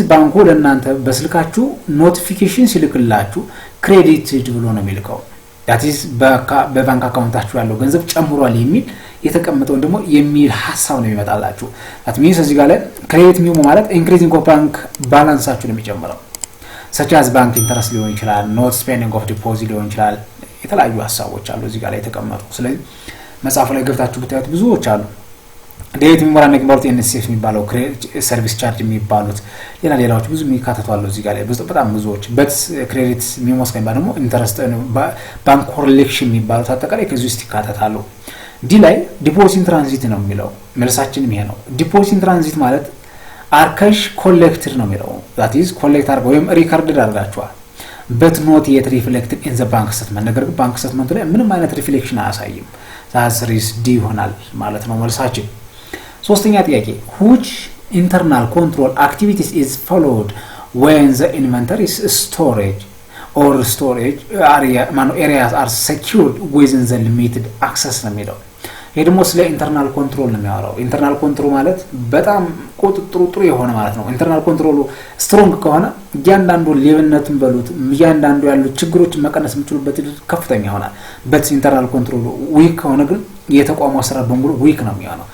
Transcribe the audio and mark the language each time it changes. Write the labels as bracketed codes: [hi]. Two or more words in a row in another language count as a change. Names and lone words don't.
[am] ባንኩ ለእናንተ በስልካችሁ ኖቲፊኬሽን ሲልክላችሁ ክሬዲትድ ብሎ ነው የሚልከው። [en] that is [am] በባንክ አካውንታችሁ ያለው ገንዘብ ጨምሯል የሚል የተቀመጠውን ደግሞ የሚል ሐሳብ ነው የሚመጣላችሁ። [en] that means [am] እዚህ ጋር ላይ [en] credit memo [am] ማለት [en] increasing of bank [am] ባላንሳችሁ ነው የሚጨምረው። [en] such as bank interest [am] ሊሆን ይችላል፣ [en] not spending of deposit [am] ሊሆን ይችላል። የተለያዩ ሐሳቦች አሉ እዚህ ጋር ላይ የተቀመጡ። ስለዚህ መጽሐፉ ላይ ገብታችሁ ብታዩት ብዙዎች አሉ። [en] debit memorandum [am] የሚባሉት ኤንኤስኤፍ የሚባለው [en] service charge [am] የሚባሉት ሌላዎች ብዙ የሚካተቱ እዚህ ጋር ላይ በጣም ብዙዎች። [en] but credit memos [am] ከሚባል ደግሞ [en] interest bank collection [am] የሚባሉት አጠቃላይ ከዚህ ውስጥ ይካተታሉ። ዲ ላይ [en] deposit transit [am] ነው የሚለው መልሳችንም ይሄ ነው። [en] deposit transit [am] ማለት [en] are cash collected [am] ነው የሚለው። [en] that is collect [am] አድርገው ወይም ሪካርድድ አድርጋችኋል [en] but not yet reflected in the bank statement። [am] ነገር ግን [en] bank statement [am] ላይ ምንም አይነት ሪፍሌክሽን አያሳይም። [en] that is D [am] ይሆናል ማለት ነው መልሳችን። ሶስተኛ ጥያቄ [en] which internal control activities is followed when the inventory storage or storage areas are secured within the limited access [am] ነው የሚለው። ይሄ ደግሞ ስለ [en] internal control [am] ነው የሚያወራው። [en] internal control [am] ማለት በጣም ቁጥጥሩ ጥሩ የሆነ ማለት ነው። [en] internal control strong [am] ከሆነ እያንዳንዱ ሌብነትን በሉት እያንዳንዱ ያሉ ችግሮችን መቀነስ የምችሉበት ከፍተኛ ይሆናል። [en] but internal control weak [am] ከሆነ ግን የተቋሙ አሰራር በሙሉ ዊክ ነው የሚሆነው።